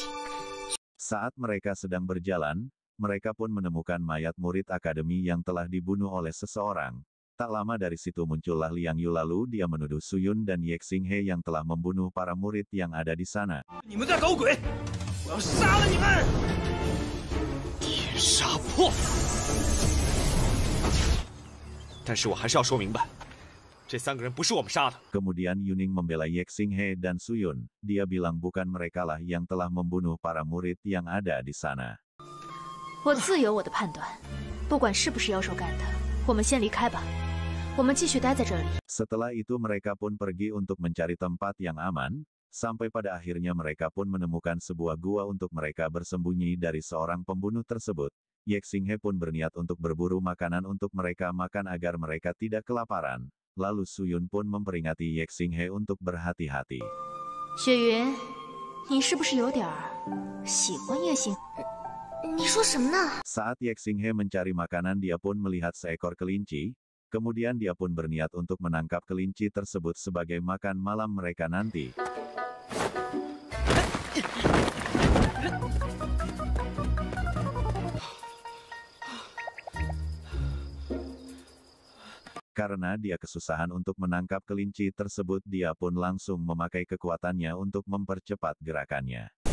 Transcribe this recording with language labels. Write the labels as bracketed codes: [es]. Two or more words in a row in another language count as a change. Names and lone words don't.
[id] Saat mereka sedang berjalan, mereka pun menemukan mayat murid akademi yang telah dibunuh oleh seseorang. Tak lama dari situ muncullah Liang Yu lalu dia menuduh Suyun dan Ye Xinghe yang telah membunuh para murid yang ada di sana. [zh] 你们在搞鬼！我要杀了你们！天杀破！但是我还是要说明白，这3个人不是我们杀的。 [id] Kemudian Yuning membela Ye Xinghe dan Suyun. Dia bilang bukan merekalah yang telah membunuh para murid yang ada di sana. [zh] 我自有我的判断，不管是不是妖兽干的，我们先离开吧。我们继续待在这里。 [id] Setelah itu mereka pun pergi untuk mencari tempat yang aman. Sampai pada akhirnya mereka pun menemukan sebuah gua untuk mereka bersembunyi dari seorang pembunuh tersebut. Ye Xinghe pun berniat untuk berburu makanan untuk mereka makan agar mereka tidak kelaparan. lalu Suyun pun memperingati Ye Xinghe untuk berhati-hati. [zh] 雪云，你是不是有点喜欢叶星？你说什么呢？ [id] Saat Ye Xinghe mencari makanan, dia pun melihat seekor kelinci. Kemudian dia pun berniat untuk menangkap kelinci tersebut sebagai makan malam mereka nanti. Karena dia kesusahan untuk menangkap kelinci tersebut, dia pun langsung memakai kekuatannya untuk mempercepat gerakannya.